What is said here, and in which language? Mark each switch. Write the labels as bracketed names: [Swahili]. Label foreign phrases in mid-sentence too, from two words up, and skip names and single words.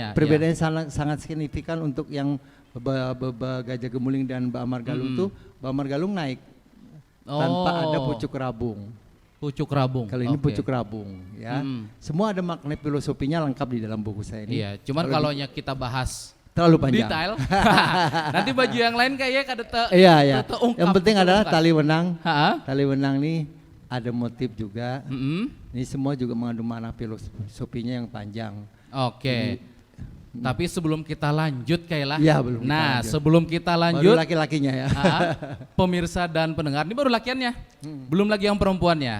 [Indonesian] perbedaannya sangat signifikan untuk yang Gajah Gemuling dan Mbak Amar Galung tuh, Mbak Amar Galung naik tanpa ada pucuk rabung. Pucuk rabung. Kalau ini Oke. pucuk rabung, ya. Semua ada makna filosofinya lengkap di dalam buku saya ini. Iya, cuman kalau kita bahas Terlalu panjang. detail, nanti baju yang lain kayaknya kada Iya, iya. terungkap, Yang penting adalah terungkap. tali wenang. Ha? Tali wenang nih ada motif juga. Mm-mm. Ini semua juga mengandung makna filosofinya yang panjang. Oke. Tapi sebelum kita lanjut Kayla. Iya, belum kita Nah, lanjut. sebelum kita Baru lanjut, laki-lakinya ya. pemirsa dan pendengar, ini baru lakiannya. Belum lagi yang perempuannya.